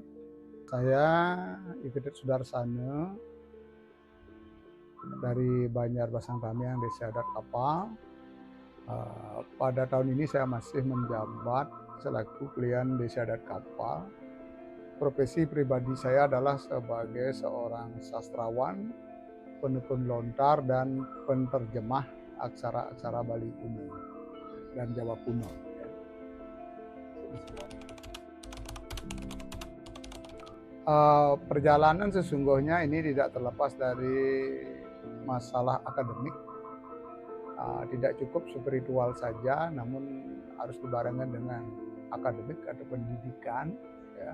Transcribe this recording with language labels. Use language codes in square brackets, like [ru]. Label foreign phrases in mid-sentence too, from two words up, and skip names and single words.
[id] Saya Igede Sudarsana dari Banjarbasan Tamiang, Desa Adat Kapal. Pada tahun ini saya masih menjabat selaku klien Desa Adat Kapal. Profesi pribadi saya adalah sebagai seorang sastrawan, penekun lontar, dan penerjemah aksara-aksara Bali kuno dan Jawa kuno. Perjalanan sesungguhnya ini tidak terlepas dari masalah akademik. Tidak cukup spiritual saja, namun harus dibarengkan dengan akademik atau pendidikan, ya.